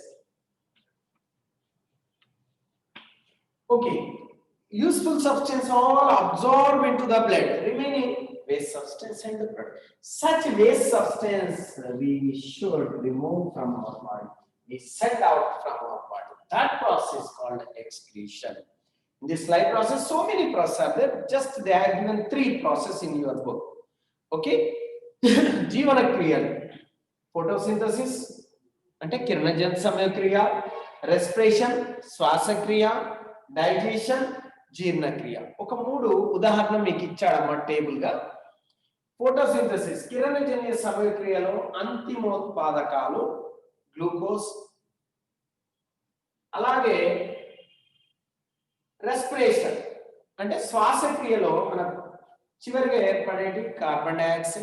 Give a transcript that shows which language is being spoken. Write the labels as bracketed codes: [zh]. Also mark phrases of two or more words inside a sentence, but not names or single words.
[en] Okay, useful substance all absorb into the blood, remaining waste substance and the product. Such waste substance we should remove from our body. We send out from our body. That process called excretion. In this life process, so many processes are there. Just they have given 3 processes in your book. [te] Okay, జీవన క్రియ, photosynthesis అంటే కిరణజన సమయ క్రియ, respiration శ్వాస క్రియ, digestion జీర్ణ క్రియ. ఒక 3 ఉదాహరణ మీకు ఇచ్చాడమ్మా టేబుల్ గా. ఫోటోసింథసిస్ కిరణజన్య సమయక్రియలో అంతిమోత్పాదకాలు గ్లూకోజ్, అలాగే రెస్పిరేషన్ అంటే శ్వాసక్రియలో మనకు చివరిగా ఏర్పడేటి [en] carbon dioxide.